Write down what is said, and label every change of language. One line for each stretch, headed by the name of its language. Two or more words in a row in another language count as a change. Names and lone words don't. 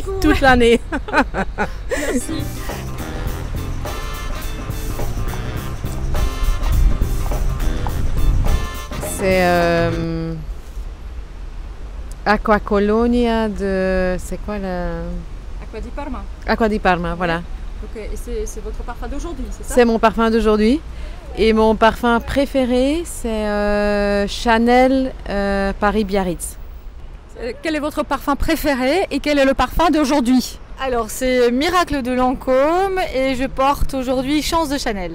French: beaucoup. toute l'année. Merci. C'est Acqua Colonia de... C'est quoi la... Acqua di Parma. Acqua di Parma, voilà. Donc, et c'est votre parfum d'aujourd'hui, c'est ça? C'est mon parfum d'aujourd'hui. Et mon parfum préféré, c'est Chanel Paris Biarritz. Quel est votre parfum préféré et quel est le parfum d'aujourd'hui? Alors c'est Miracle de Lancôme et je porte aujourd'hui Chance de Chanel.